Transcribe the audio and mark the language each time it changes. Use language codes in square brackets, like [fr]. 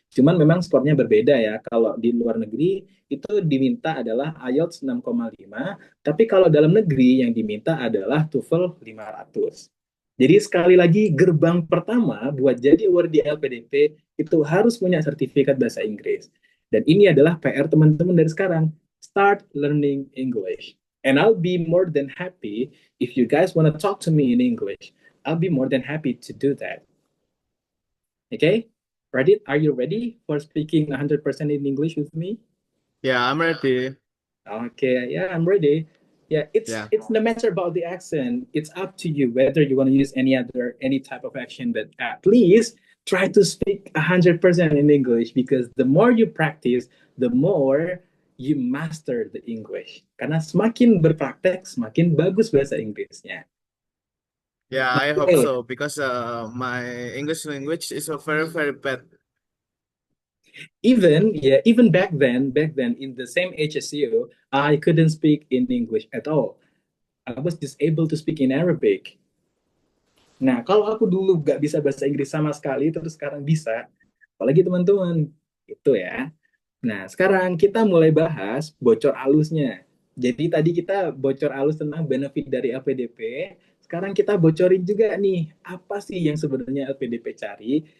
[id] Cuman memang skornya berbeda ya. Kalau di luar negeri itu diminta adalah IELTS 6,5, tapi kalau dalam negeri yang diminta adalah TOEFL 500. Jadi sekali lagi gerbang pertama buat jadi award di LPDP itu harus punya sertifikat bahasa Inggris. Dan ini adalah PR teman-teman dari sekarang. [en] Start learning English. And I'll be more than happy if you guys want to talk to me in English. I'll be more than happy to do that. Okay? Ready? Are you ready for speaking 100% in English with me? Yeah, I'm ready. Okay, yeah, I'm ready. Yeah, Yeah. it's no matter about the accent. It's up to you whether you want to use any type of accent, but at least try to speak 100% in English, because the more you practice, the more you master the English. [id] Karena semakin berpraktek, semakin bagus bahasa Inggrisnya. [en] Yeah, I hope Okay. so because my English language is a very, very bad. Even back then in the same age as you, I couldn't speak in English at all. I was just able to speak in Arabic. [id] Nah, kalau aku dulu nggak bisa bahasa Inggris sama sekali, terus sekarang bisa, apalagi teman-teman, itu ya. Nah, sekarang kita mulai bahas bocor alusnya. Jadi tadi kita bocor alus tentang benefit dari LPDP. sekarang kita bocorin juga nih, apa sih yang sebenarnya LPDP cari.